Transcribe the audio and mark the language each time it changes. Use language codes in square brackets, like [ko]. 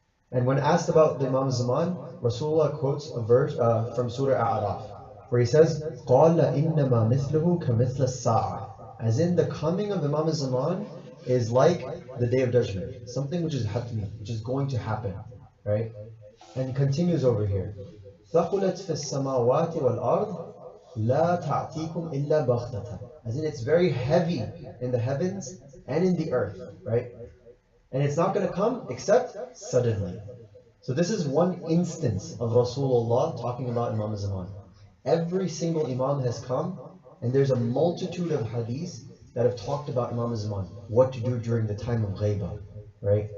[en] And when asked about the Imam Zaman, Rasulullah quotes a verse from Surah A'raf, where he says, [ar] قَالَ إِنَّمَا مِثْلُهُ كَمِثْلَ السَّاعَةِ. [en] As in, the coming of Imam Zaman is like the Day of Judgment, something which is hatmi, which is going to happen, right? And continues over here, [ar] ثَقُلَتْ فِي السَّمَاوَاتِ وَالْأَرْضِ لَا تَعْتِيكُمْ إِلَّا بَغْتَةً. [en] As in, it's very heavy in the heavens and in the earth, right? And it's not going to come except suddenly. So this is one instance of Rasulullah talking about Imam Zaman. Every single Imam has come, and there's a multitude of hadiths that have talked about Imam Zaman, what to do during the time of Ghaibah, right?